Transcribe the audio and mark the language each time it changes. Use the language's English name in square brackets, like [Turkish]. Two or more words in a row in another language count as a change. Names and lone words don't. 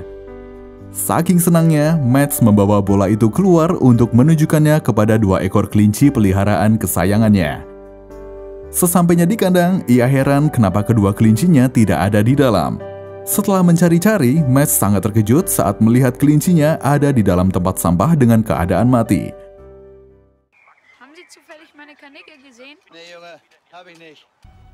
[Indonesian] Saking senangnya, Mads membawa bola itu keluar untuk menunjukkannya kepada 2 ekor kelinci peliharaan kesayangannya. Sesampainya di kandang, ia heran kenapa kedua kelincinya tidak ada di dalam. Setelah mencari-cari, Mads sangat terkejut saat melihat kelincinya ada di dalam tempat sampah dengan keadaan mati. [German] Haben Sie zufällig meine Kanickel gesehen? Nee, Junge, hab ich nicht.